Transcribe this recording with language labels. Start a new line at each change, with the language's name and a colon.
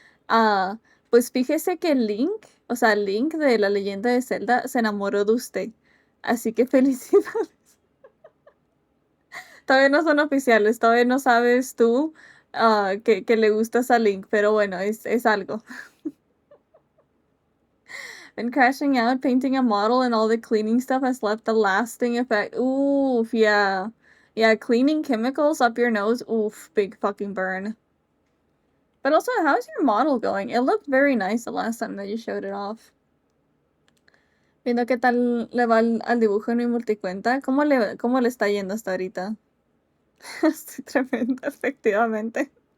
Spanish: Ah, pues fíjese que Link, o sea, Link de la leyenda de Zelda, se enamoró de usted. Así que felicidades. Todavía no son oficiales, todavía no sabes tú que le gustas a Link, pero bueno, es algo.
English: Been crashing out, painting a model, and all the cleaning stuff has left a lasting effect. Oof, yeah. Yeah, cleaning chemicals up your nose. Oof, big fucking burn. But also, how's your model going? It looked very nice the last time that you showed it off.
Spanish: Viendo qué tal le va al dibujo en mi multicuenta. ¿Cómo le está yendo hasta ahorita? Estoy tremenda, efectivamente.